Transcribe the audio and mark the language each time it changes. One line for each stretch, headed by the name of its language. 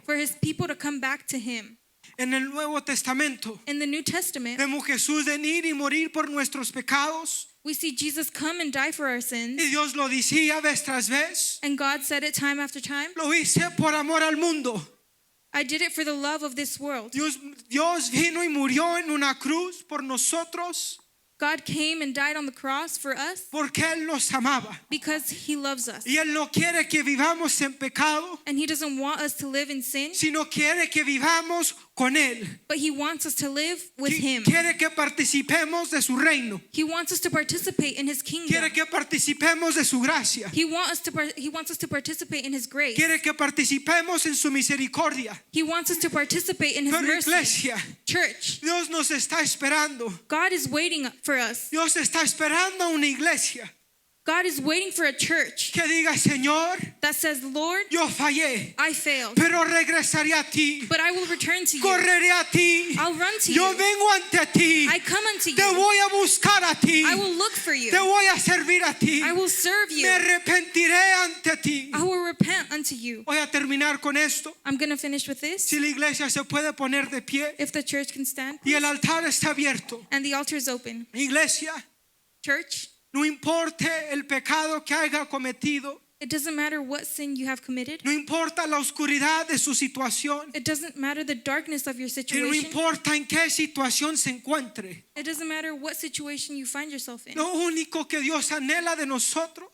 English: for his people to come back to him.
Spanish: En el Nuevo Testamento,
English: In the New Testament,
Spanish: vemos Jesús venir y morir por nuestros pecados.
English: we see Jesus come and die for our sins,
Spanish: Y Dios lo decía vez tras vez.
English: and God said it time after time.
Spanish: Lo hice por amor al mundo.
English: I did it for the love of this world.
Spanish: Dios vino y murió en una cruz por nosotros
English: God came and died on the cross for us
Spanish: porque Él nos amaba.
English: because he loves us.
Spanish: Y Él no quiere que vivamos en pecado,
English: And he doesn't want us to live in sin,
Spanish: sino quiere que vivamos con Él.
English: but He wants us to live with Him.
Spanish: Quiere que participemos de su reino.
English: He wants us to participate in His kingdom.
Spanish: Quiere que participemos de su gracia.
English: He wants us to participate in His grace.
Spanish: Quiere que participemos en su misericordia.
English: He wants us to participate in His
Spanish: Pero
English: mercy.
Spanish: iglesia,
English: Church,
Spanish: Dios nos está esperando.
English: God is waiting for us.
Spanish: Dios está esperando una iglesia
English: God is waiting for a church
Spanish: que diga, Señor,
English: that says, Lord,
Spanish: yo fallé,
English: I failed,
Spanish: pero regresaré a ti.
English: but I will return to you.
Spanish: Correré a ti.
English: I'll run to
Spanish: Yo
English: you.
Spanish: vengo ante ti.
English: I come unto
Spanish: Te
English: you.
Spanish: voy a buscar a ti.
English: I will look for you.
Spanish: Te voy a servir a ti.
English: I will serve
Spanish: Me
English: you.
Spanish: arrepentiré ante ti.
English: I will repent unto you.
Spanish: Voy a terminar con esto.
English: I'm going to finish with this.
Spanish: Si la iglesia se puede poner de pie
English: If the church can stand,
Spanish: y el altar está abierto.
English: and the altar is open.
Spanish: Iglesia,
English: Church,
Spanish: no importe el pecado que haya cometido,
English: it doesn't matter what sin you have committed.
Spanish: no importa la oscuridad de su situación,
English: It doesn't matter the darkness of your
Spanish: y no
English: situation.
Spanish: importa en qué situación se encuentre.
English: It doesn't matter what situation you find yourself in.
Spanish: Lo único que Dios anhela de nosotros